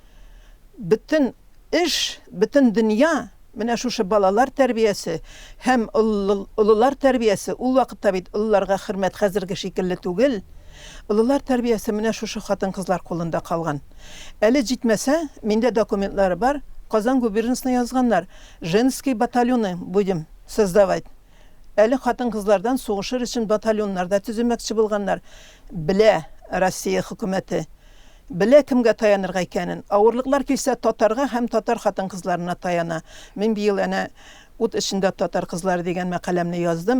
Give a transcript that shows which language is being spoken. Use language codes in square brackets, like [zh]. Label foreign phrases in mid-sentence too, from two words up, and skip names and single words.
[tt] Bütün эш, bütün дөнья менә шушы балалар тәрбиясе һәм уллар тәрбиясе, ул вакытта бит улларга хөрмәт хәзерге шикелле түгел. Уллар тәрбиясе менә шушы хатын-кызлар кулында калган. Әле җитмәсә, миндә документлары бар, Казан губернасына язганнар. [ru] Женский батальоны будем создавать. [tt] Әле хатын-кызлардан сугышыр өчен батальоннарда төземәкче булганнар. Белә Россия хөкүмәте. Белә кемгә таянырга икәнен. Авырлыклар килсә татарга һәм татар хатын-кызларына таяна. Мин быел әнә ут эчендә татар кызлары дигән мәкаләмне яздым.